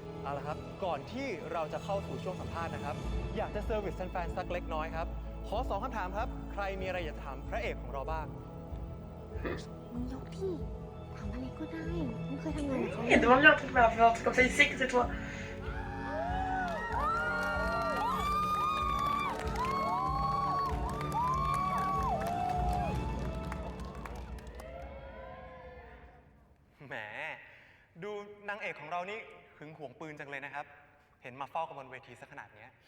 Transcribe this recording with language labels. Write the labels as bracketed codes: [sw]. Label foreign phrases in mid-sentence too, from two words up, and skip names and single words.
[th] เอาละครับ ก่อนที่เราจะเข้าสู่ช่วงสัมภาษณ์นะครับ อยากจะเซอร์วิสแฟนๆสักเล็กน้อยครับ ขอ2คำถามครับ ใครมีอะไรอยากจะถามพระเอกของเราบ้าง มึงยกที่ถามอะไรก็ได้มึงเคยทำงานกับเขา [fr] Il demande bien un truc, mais un truc comme ça, il sait que c'est toi. [th] แหม ดูนางเอกของเรานี่หึงหวงปืนจังเลยนะครับ เห็นมาเฝ้ากันบนเวทีซะขนาดเนี้ย